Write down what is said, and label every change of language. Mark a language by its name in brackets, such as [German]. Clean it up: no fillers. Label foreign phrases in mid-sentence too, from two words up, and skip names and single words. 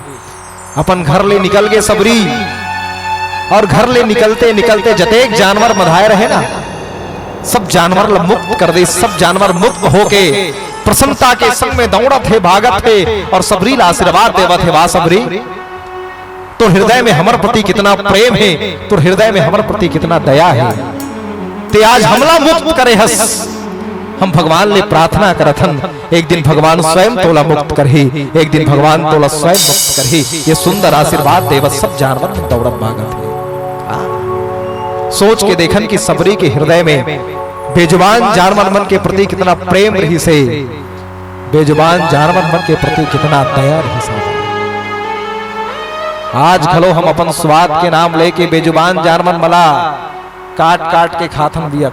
[Chhattisgarhi] अपन घर ले निकल गए सबरी, और घर ले निकलते निकलते जतेक जानवर मधाए रहे ना, सब जानवर ला मुक्त कर दे। सब जानवर मुक्त होके प्रसन्नता के संग में दौड़त थे, भागत थे, और सबरी ला आशीर्वाद देवत है। वाह सबरी, तो हृदय में हमर प्रति कितना प्रेम है, तो हृदय में हमर प्रति कितना दया है। ते आज हमला मुक्त करे हस। हम भगवान ले प्रार्थना करथन, एक दिन भगवान स्वयं तोला मुक्त करही, एक दिन भगवान तोला स्वयं मुक्त करही। ये सुंदर आशीर्वाद देवत सब जानवर में दौड़त भागत है। सोच के देखन कि सबरी के हृदय में बेजुबान जानवर मन के प्रति कितना प्रेम रही से, बेजुबान जानवर मन के प्रति कितना दया रही से। आज खलो हम अपन स्वाद के नाम लेके बेजुबान जानवर मला काट काट के खाथन दिया।